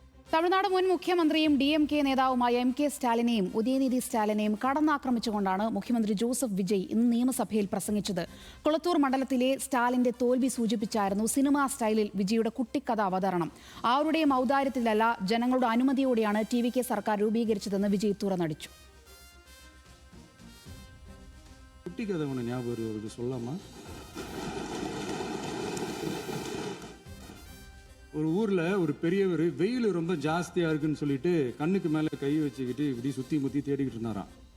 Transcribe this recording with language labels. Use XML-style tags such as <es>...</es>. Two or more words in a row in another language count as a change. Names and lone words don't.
<ml>തമിഴ്നാട് മുൻ മുഖ്യമന്ത്രിയും DMK നേതാവുമായ MK സ്റ്റാലിനെയും ഉദയനിധി സ്റ്റാലിനെയും കടന്നാക്രമിച്ചുകൊണ്ടാണ് മുഖ്യമന്ത്രി ജോസഫ് വിജയ് ഇന്ന് നിയമസഭയിൽ പ്രസംഗിച്ചത്. കൊളത്തൂർ മണ്ഡലത്തിലെ സ്റ്റാലിന്റെ തോൽവി സൂചിപ്പിച്ചായിരുന്നു സിനിമാ സ്റ്റൈലിൽ വിജയുടെ കുട്ടിക്കഥ അവതരണം. ആരുടെയും ഔദാര്യത്തിലല്ല, ജനങ്ങളുടെ അനുമതിയോടെയാണ് TVK സർക്കാർ രൂപീകരിച്ചതെന്ന് വിജയ് തുറന്നടിച്ചു.</ml> <ta>ஒரு ஊர்ல ஒரு பெரியவர் வெயில் ரொம்ப ஜாஸ்தியா இருக்குன்னு சொல்லிட்டு கண்ணுக்கு மேல கை வச்சுக்கிட்டு இப்படி சுத்தி முத்தி தேடிக்கிட்டு இருந்தாராம்.</ta>